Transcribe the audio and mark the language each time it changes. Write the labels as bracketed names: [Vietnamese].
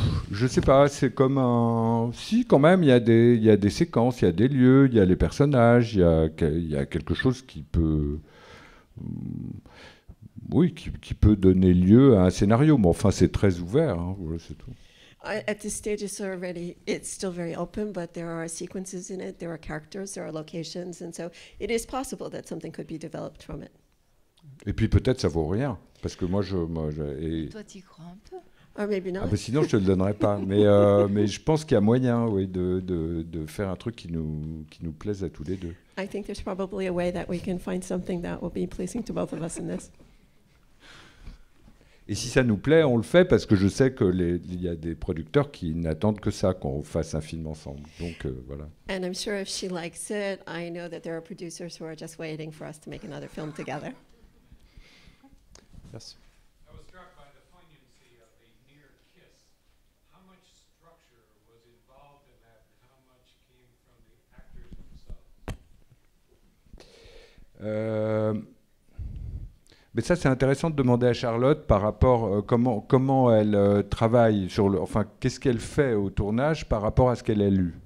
[French] Je sais pas, c'est comme un. Si, quand même, il y a des séquences, il y a des lieux, il y a les personnages, il y a quelque chose qui peut. Oui, qui peut donner lieu à un scénario. Mais enfin, c'est très ouvert, hein, voilà, c'est tout. [English] At this stage, it's still very open, but there are sequences in it, there are characters, there are locations, and so it is possible that something could be developed from it. [French] Et puis peut-être ça vaut rien, parce que moi, Toi, t'y crois un peu? [English] Or maybe not. [French] Ah bah sinon, je te le donnerais pas. Mais je pense qu'il y a moyen, oui, de faire un truc qui nous plaise à tous les deux. [English] I think there's probably a way that we can find something that will be pleasing to both of us in this. [French] Et si ça nous plaît, on le fait parce que je sais qu'il y a des producteurs qui n'attendent que ça, qu'on fasse un film ensemble. Donc voilà. [English] And I'm sure if she likes it, I know that there are producers who are just waiting for us to make another film together. Yes. I was struck by the poignancy of the near kiss. How much structure was involved in that, and how much came from the actors themselves? [French] Mais ça, c'est intéressant de demander à Charlotte par rapport comment elle travaille sur le. Enfin, qu'est-ce qu'elle fait au tournage par rapport à ce qu'elle a lu.